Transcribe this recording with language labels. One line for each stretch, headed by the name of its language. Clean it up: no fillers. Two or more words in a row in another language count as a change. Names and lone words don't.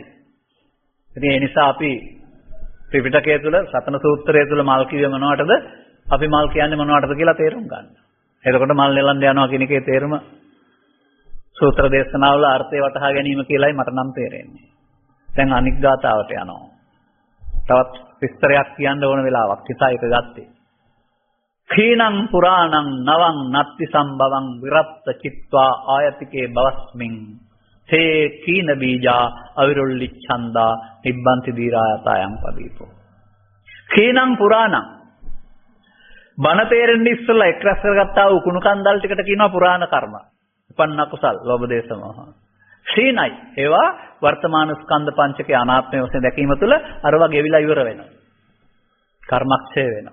Sinhala: ඉතින් ඒ නිසා අපි ත්‍රිපිටකය තුල සතන සූත්‍රය තුල මල් කිව්වේ මොනවටද? අපි මල් කියන්නේ මොනවටද කියලා තේරුම් ගන්න. එතකොට මල් නෙලන්න යනවා කියන එකේ තේරුම සූත්‍ර දේශනාවල අර්ථය වටහා ගැනීම කියලායි මට නම් තේරෙන්නේ. දැන් අනික් ගාතාවට යනවා. තවත් විස්තරයක් කියන්න ඕන වෙලාවක් නිසා ඒක ගත්තේ.
Pali: khīnaṁ purānaṁ navaṁ natti sambhavam viratta cittva āyatikē bhavasmiñ te khīna bījā avirullicchanda nibbanti dīrāyatāyaṁ padīpo. khīnaṁ purānaṁ
Sinhala: බණ තේරෙන්නේ ඉස්සෙල්ලා එක් රැස් කරගත්තා වූ කුණු කන්දල් ටිකට කියනවා පුරාණ කර්ම. උපන්න කුසල්, ලෝභ දේශ මොහ. ක්ෂීණයි. ඒවා වර්තමාන ස්කන්ධ පංචකයේ අනාත්මය වශයෙන් දැකීම තුළ අරවා ගෙවිලා ඉවර වෙනවා. කර්මක්ෂය වෙනවා.